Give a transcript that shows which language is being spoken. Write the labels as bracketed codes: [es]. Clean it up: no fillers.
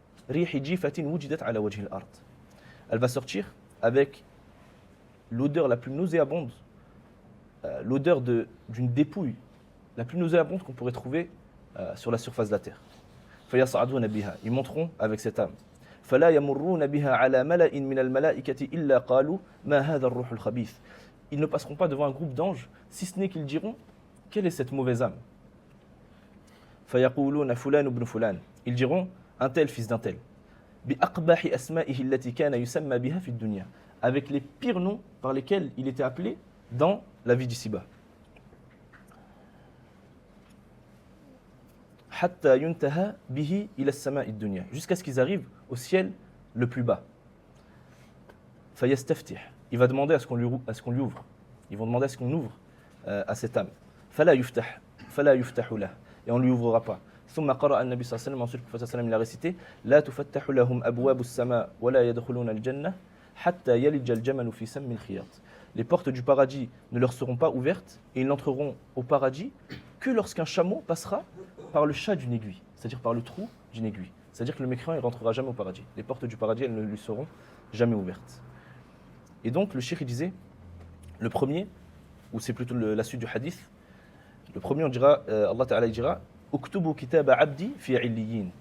[ar] ريح جيفة وجدت على وجه الأرض. [fr] Elle va sortir avec l'odeur la plus nauséabonde, l'odeur d'une dépouille la plus nauséabonde qu'on pourrait trouver sur la surface de la terre. [ar] فيصعدون بها, [fr] ils monteront avec cette âme. [ar] فلا يمرون بها على ملأ من الملائكة إلا قالوا ما هذا الروح الخبيث. [fr] Ils ne passeront pas devant un groupe d'anges, si ce n'est qu'ils diront quelle est cette mauvaise âme. [ar] فيقولون فلان ابن فلان. [fr] Ils diront un tel fils d'un tel. [ar] بأقبح أسمائه التي كان يسمى بها في الدنيا. [fr] Avec les pires noms par lesquels il était appelé dans la vie d'ici-bas. [ar] حتى ينتهى به إلى السماء الدنيا. [fr] Jusqu'à ce qu'ils arrivent au ciel le plus bas. [ar] فيستفتح. [fr] Il va demander à ce qu'on lui ouvre. Ils vont demander à ce qu'on ouvre à cette âme. [ar] فلا يفتح له. [fr] Et on ne lui ouvrira pas. [ar] ثم قرأ النبي صلى الله عليه وسلم, [fr] ensuite le prophète il a récité [ar] لا تفتح لهم أبواب السماء ولا يدخلون الجنة حتى يلج الجمل في سم الخياط. [fr] Les portes du paradis ne leur seront pas ouvertes et ils n'entreront au paradis que lorsqu'un chameau passera par le chat d'une aiguille, c'est-à-dire par le trou d'une aiguille. C'est-à-dire que le mécréant ne rentrera jamais au paradis. Les portes du paradis, elles ne lui seront jamais ouvertes. Et donc le cheikh disait, le premier, ou c'est plutôt la suite du hadith, le premier on dira, Allah Ta'ala il dira, [ar] Uktubu kitaba abdi fi illiyin.